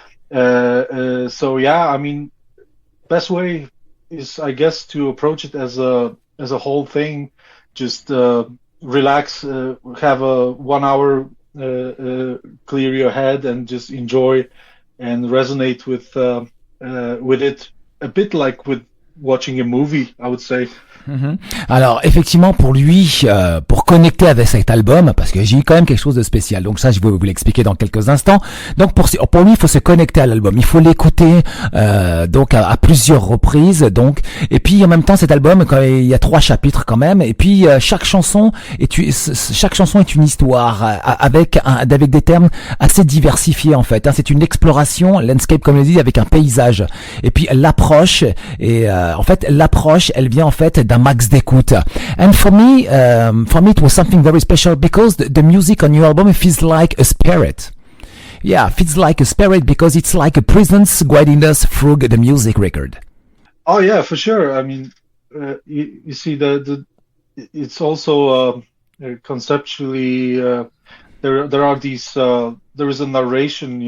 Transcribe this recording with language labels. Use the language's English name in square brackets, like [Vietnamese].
[English] So yeah, I mean, best way is, I guess, to approach it as a whole thing. Just relax, have a 1 hour, clear your head, and just enjoy and resonate with it, a bit like with watching a movie, I would say. [French] Alors effectivement pour lui, pour connecter avec cet album, parce que j'ai eu quand même quelque chose de spécial, donc ça je vais vous l'expliquer dans quelques instants. Donc pour lui il faut se connecter à l'album, il faut l'écouter donc à plusieurs reprises, donc et puis en même temps cet album, quand il y a 3 chapitres quand même, et puis chaque chanson est une histoire avec des termes assez diversifiés en fait. C'est une exploration, landscape comme on dit, avec un paysage. Et puis l'approche en fait l'approche elle vient en fait d'un max d'écoute. [English] And for me it was something very special, because the music on your album feels like a spirit. Yeah, feels like a spirit, because it's like a presence guiding us through the music record. Oh yeah, for sure. I mean, you see it's also conceptually there are these there is a narration.